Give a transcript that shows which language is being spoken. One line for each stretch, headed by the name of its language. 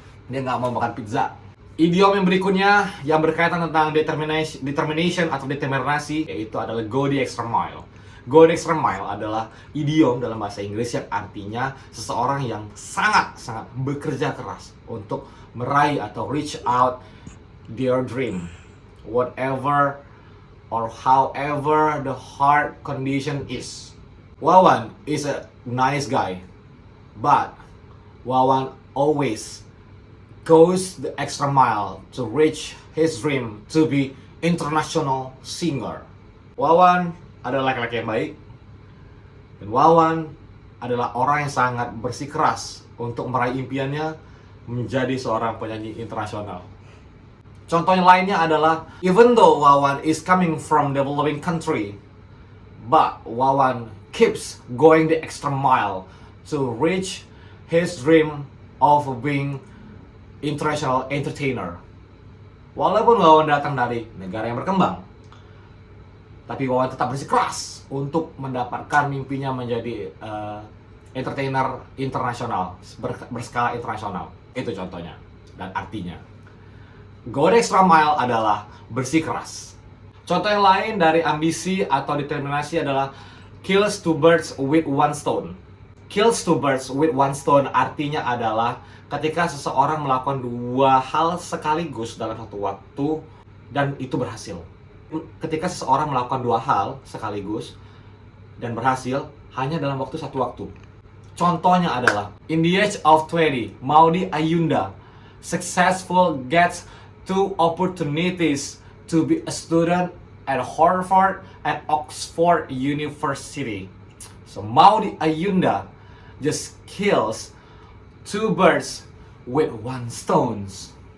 Indonesian: Dia nggak mau makan pizza. Idiom yang berikutnya yang berkaitan tentang determination atau determinasi yaitu adalah go the extra mile. Go the extra mile adalah idiom dalam bahasa Inggris yang artinya seseorang yang sangat bekerja keras untuk meraih atau
English: reach out their dream. Whatever or however the hard condition is. Wawan is a nice guy, but Wawan always goes the extra mile to reach his dream to be international singer.
Indonesian: Wawan adalah laki-laki yang baik, dan Wawan adalah orang yang sangat bersikeras untuk meraih impiannya menjadi seorang penyanyi internasional. Contohnya lainnya adalah,
English: even though Wawan is coming from developing country, but Wawan keeps going the extra mile to reach his dream of being international entertainer.
Indonesian: Walaupun Wawan datang dari negara yang berkembang, tapi Wawan tetap bersikeras untuk mendapatkan mimpinya menjadi entertainer internasional, berskala internasional. Itu contohnya dan artinya. Go the extra mile adalah bersikeras. Contoh yang lain dari ambisi atau determinasi adalah kills two birds with one stone.
English: Kills two birds with one stone
Indonesian: artinya adalah ketika seseorang melakukan dua hal sekaligus dalam satu waktu dan itu berhasil. Ketika seseorang melakukan dua hal sekaligus dan berhasil hanya dalam satu waktu.
English: Contohnya adalah, in the age of 20, Maudy Ayunda successful gets two opportunities to be a student at Harvard and Oxford University. So Maudy Ayunda just kills two birds with one stones.